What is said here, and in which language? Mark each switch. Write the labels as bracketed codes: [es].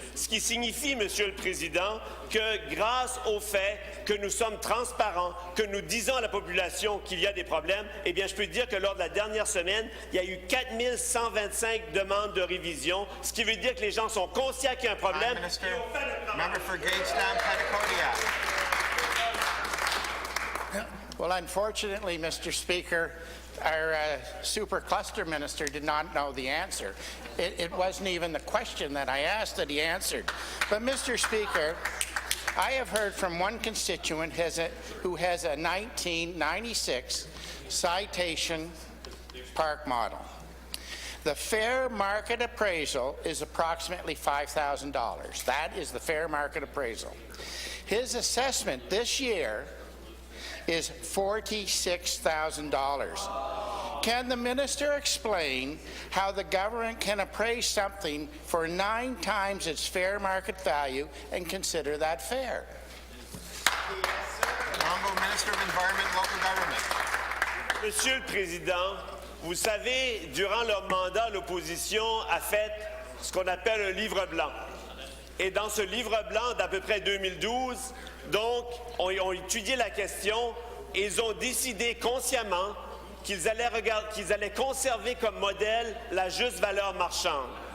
[fr] Ce qui signifie, Monsieur le Président, que grâce au fait que nous sommes transparents, que nous disons à la population qu'il y a des problèmes, eh bien, je peux dire que lors de la dernière semaine, il y a eu 4125 demandes de révision, ce qui veut dire que les gens sont conscients qu'il y a un problème. [en] Member for Gagetown, Petticoat. Well, unfortunately, Mr. Speaker, our super cluster minister did not know the answer. It wasn't even the question that I asked that he answered. But, Mr. Speaker, I have heard from one constituent who has a 1996 citation park model. The fair market appraisal is approximately $5,000. That is the fair market appraisal. His assessment this year is $46,000. Can the minister explain how the government can appraise something for 9 times its fair market value and consider that fair? Honourable Minister of Environment and Local Government. [fr] Monsieur le Président, vous savez, durant leur mandat, l'opposition a fait ce qu'on appelle un livre blanc. Et dans ce livre blanc d'à peu près 2012, donc, ont étudié la question et ils ont décidé consciemment qu'ils allaient conserver comme modèle la juste valeur marchande.